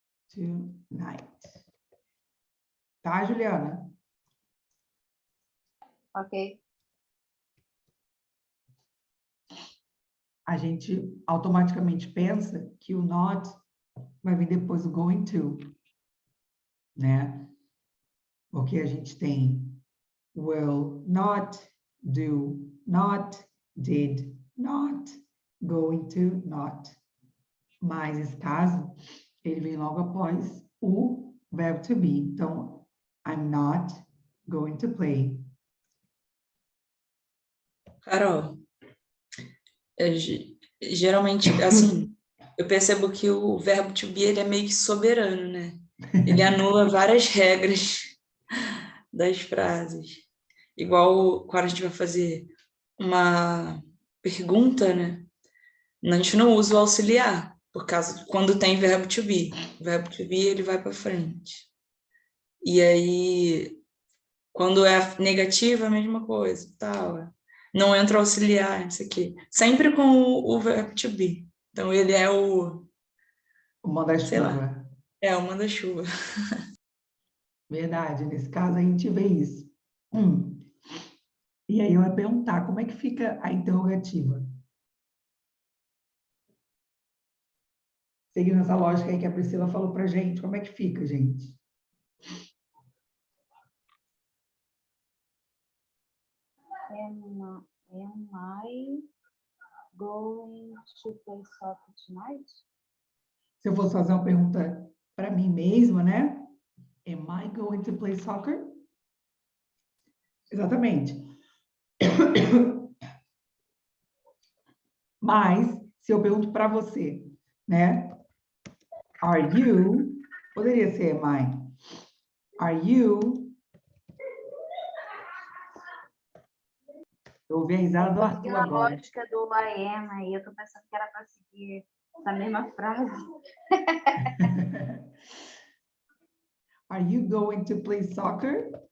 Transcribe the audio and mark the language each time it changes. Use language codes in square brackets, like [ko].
[en] Tonight. [pt] Tá, Juliana? Ok. A gente automaticamente pensa que o not vai vir depois do going to, né? Porque a gente tem will not, do not, did not, going to not. Mas esse caso, ele vem logo após o verbo to be. Então, [en] I'm not going to play. [pt] Carol, geralmente, assim, eu percebo que o verbo to be ele é meio que soberano, né? Ele anula várias regras das frases. Igual quando a gente vai fazer uma pergunta, né? A gente não usa o auxiliar, por causa quando tem verbo to be. O verbo to be ele vai para frente. E aí, quando é negativa, a mesma coisa, tal. Não entra o auxiliar, isso aqui. Sempre com o verbo to be. Então, ele é o... O manda-chuva. Sei lá. É, o manda-chuva. Verdade, nesse caso a gente vê isso. E aí eu ia perguntar, como é que fica a interrogativa? Seguindo essa lógica aí que a Priscila falou pra gente, como é que fica, gente? [en] Am I going to play soccer tonight? [pt] Se eu fosse fazer uma pergunta para mim mesma, né? [en] Am I going to play soccer? [pt] Exatamente. Mas, se eu pergunto para você, né? [en] Are you? [pt] Poderia ser [en] am I. Are you? [pt] Eu ouvi a risada do Arthur Pela agora. lógica do I am, aí eu tô pensando que era para seguir essa mesma frase. [en] Are you going to play soccer?